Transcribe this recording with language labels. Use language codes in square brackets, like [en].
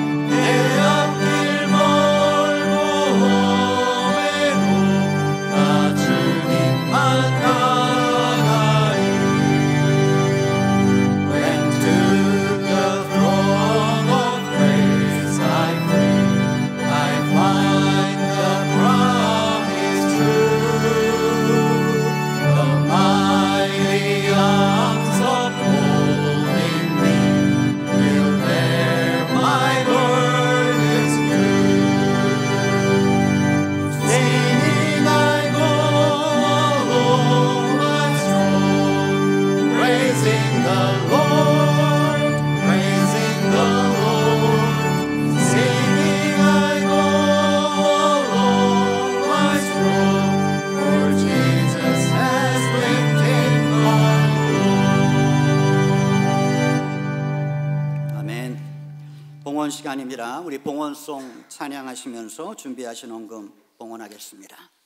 [ko] 내 앞길 멀고 험해도 나 주님만 따라가리. [en] When to the throne of grace I flee, I find the promise true. The mighty arms upholding me will bear my burdens through. Singing I go along life's road, praising the Lord, praising the Lord. Singing I go along life's road, for Jesus has lifted my load. [ko] 아멘. 봉헌 시간입니다. 우리 봉헌송 찬양하시면서 준비하신 헌금 봉헌하겠습니다.